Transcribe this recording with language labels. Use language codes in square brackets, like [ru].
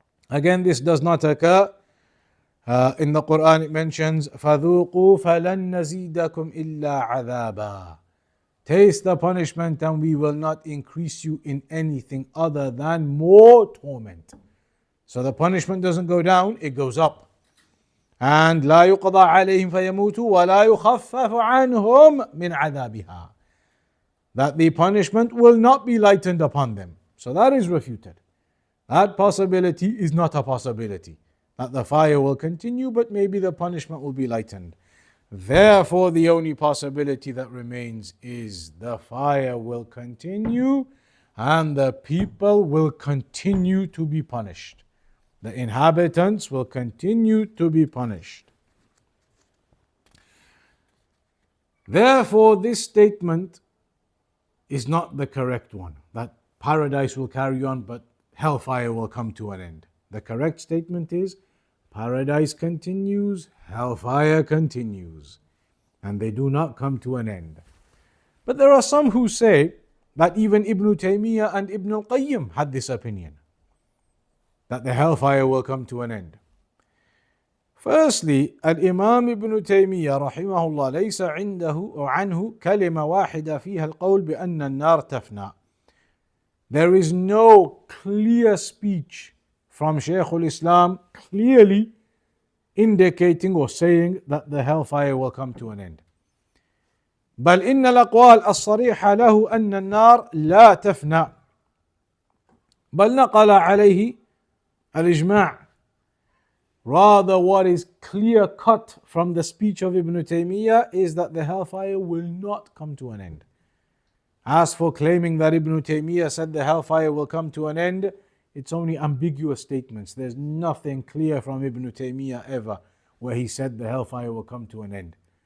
[en] Again, this does not occur. In the Quran it mentions [ar] فَذُوقُوا فَلَن نَزِيدَكُمْ إِلَّا عَذَابًا. [en] Taste the punishment and we will not increase you in anything other than more torment. So the punishment doesn't go down, it goes up. [ar] And لا يقضى عليهم فيموتوا ولا يخفف عنهم من عذابها. [en] That the punishment will not be lightened upon them. So that is refuted. That possibility is not a possibility. That the fire will continue but maybe the punishment will be lightened. Therefore the only possibility that remains is the fire will continue and the people will continue to be punished. The inhabitants will continue to be punished. Therefore, this statement is not the correct one, that paradise will carry on but hellfire will come to an end. The correct statement is, paradise continues, hellfire continues, and they do not come to an end. But there are some who say that even Ibn Taymiyyah and Ibn al-Qayyim had this opinion, that the hellfire will come to an end. Firstly, Imām Ibn Taymiyyah rahimahullah [ar] ليس عنده أو عنه كلمة واحدة فيها القول بأن النار تفنى. [en] There is no clear speech from Shaykh al-Islam clearly indicating or saying that the hellfire will come to an end. [ar] بل إن الأقوال الصريحة له أن النار لا تفنى بل نقل عليه الإجماع. [en] Rather, what is clear cut from the speech of Ibn Taymiyyah is that the hellfire will not come to an end. As for claiming that Ibn Taymiyyah said the hellfire will come to an end, it's only ambiguous statements. There's nothing clear from Ibn Taymiyyah ever where he said the hellfire will come to an end.